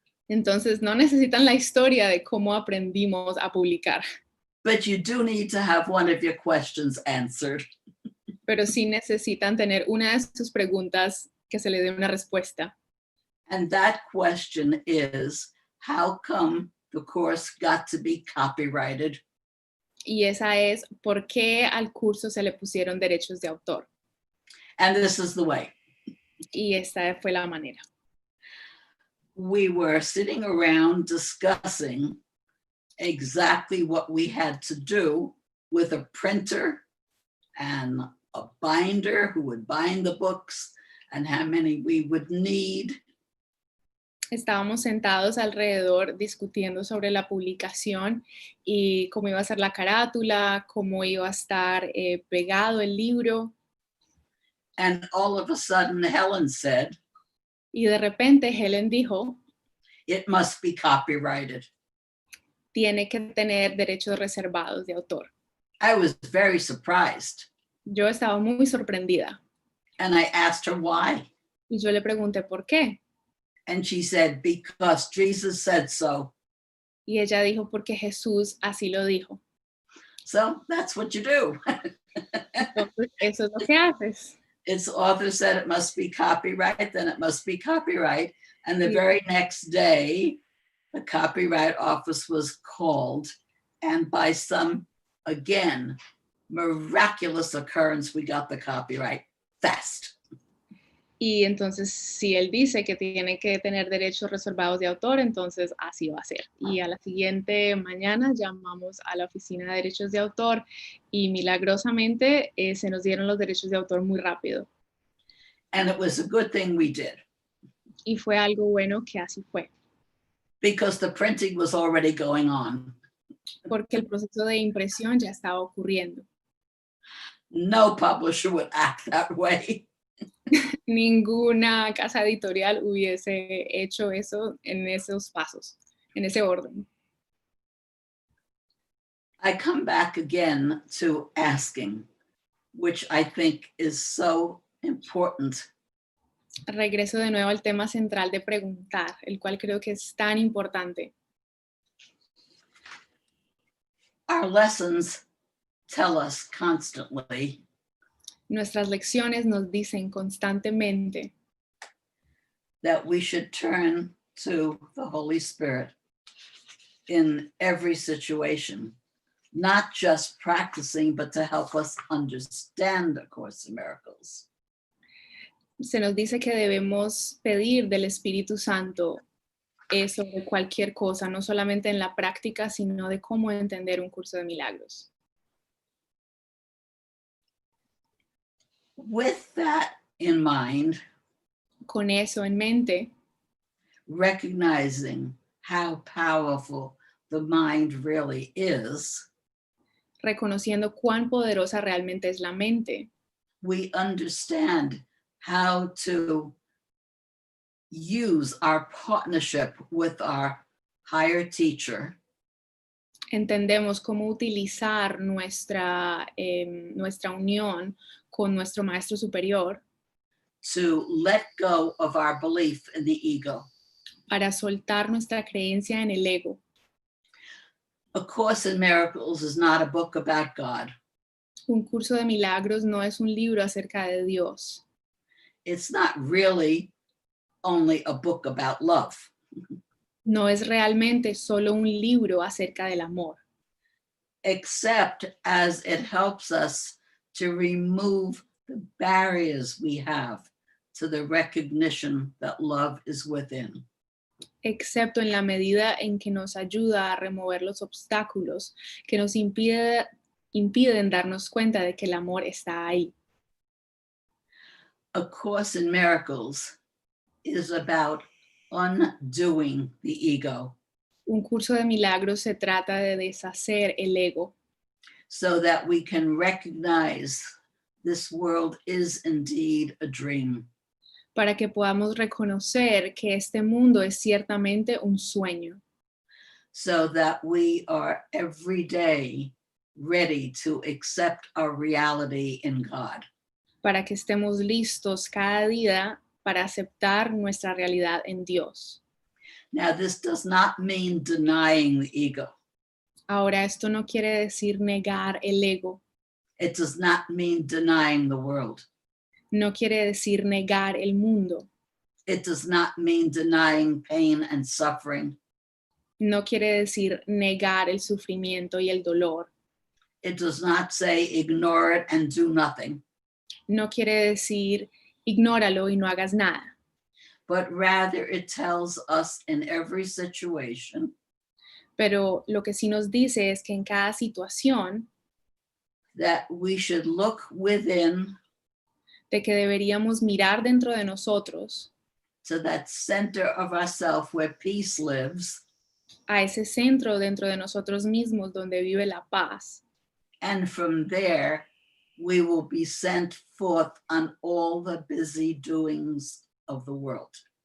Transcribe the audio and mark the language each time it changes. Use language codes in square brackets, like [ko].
[es] Entonces no necesitan la historia de cómo aprendimos a publicar, [en] But you do need to have one of your questions answered. [es] pero sí necesitan tener una de sus preguntas que se le dé una respuesta. [en] And that question is, how come the course got to be copyrighted? [es] Y esa es, ¿por qué al curso se le pusieron derechos de autor? [en] And this is the way. [es] Y esta fue la manera. [en] We were sitting around discussing exactly what we had to do with a printer and a binder who would bind the books and how many we would need. [es] Estábamos sentados alrededor discutiendo sobre la publicación y cómo iba a ser la carátula, cómo iba a estar pegado el libro. [en] And all of a sudden, Helen said, [es] Y de repente Helen dijo, [en] it must be copyrighted. [es] tiene que tener derechos reservados de autor. [en] I was very surprised. [es] Yo estaba muy sorprendida [en] And I asked her why. [es] y yo le pregunté por qué. [en] And she said, because Jesus said so. [es] Y ella dijo, porque Jesús así lo dijo. [en] So that's what you do. [es] Entonces, eso es lo que haces. [en] Its author said it must be copyright, then it must be copyright. And the Yeah. very next day, the Copyright Office was called. And by some, again, miraculous occurrence, we got the copyright fast. [es] Y entonces, si él dice que tiene que tener derechos reservados de autor, entonces así va a ser. Y a la siguiente mañana llamamos a la Oficina de Derechos de Autor y milagrosamente se nos dieron los derechos de autor muy rápido. [en] And it was a good thing we did, [es] Y fue algo bueno que así fue, [en] because the printing was already going on. [es] porque el proceso de impresión ya estaba ocurriendo. [en] No publisher would act that way. [es] Ninguna casa editorial hubiese hecho eso en esos pasos, en ese orden. [en] I come back again to asking, which I think is so important. [es] Regreso de nuevo al tema central de preguntar, el cual creo que es tan importante. [en] Our lessons tell us constantly [es] Nuestras lecciones nos dicen constantemente [en] that we should turn to the Holy Spirit in every situation, not just practicing, but to help us understand A Course in Miracles. [es] se nos dice que debemos pedir del Espíritu Santo sobre cualquier cosa, no solamente en la práctica, sino de cómo entender un curso de milagros. [en] With that in mind, [es] Con eso en mente, [en] recognizing how powerful the mind really is, [es] reconociendo cuán poderosa realmente es la mente, [en] we understand how to use our partnership with our higher teacher [es] entendemos cómo utilizar nuestra unión con nuestro maestro superior [en] to let go of our belief in the ego. [es] para soltar nuestra creencia en el ego. [en] A Course in Miracles is not a book about God. [es] Un curso de milagros no es un libro acerca de Dios. [en] It's not really only a book about love. [es] No es realmente solo un libro acerca del amor, [en] Except as it helps us to remove the barriers we have to the recognition that love is within. [es] excepto en la medida en que nos ayuda a remover los obstáculos que nos impiden darnos cuenta de que el amor está ahí. [en] A Course in Miracles is about undoing the ego [es] Un curso de milagros se trata de deshacer el ego [en] so that we can recognize this world is indeed a dream. [es] para que podamos reconocer que este mundo es ciertamente un sueño, [en] So that we are every day ready to accept our reality in God. [es] para que estemos listos cada día para aceptar nuestra realidad en Dios. [en] Now, this does not mean denying the ego. [es] Ahora, esto no quiere decir negar el ego, [en] It does not mean denying the world. [es] no quiere decir negar el mundo, [en] It does not mean denying pain and suffering. [es] no quiere decir negar el sufrimiento y el dolor, [en] It does not say ignore it and do nothing, [es] no quiere decir ignóralo y no hagas nada, [en] but rather it tells us in every situation [es] pero lo que sí nos dice es que en cada situación [en] that we should look within [es] de que deberíamos mirar dentro de nosotros [en] to that center of ourself where peace lives, [es] a ese centro dentro de nosotros mismos donde vive la paz. [en] and from there we will be sent forth on all the busy doings of the world.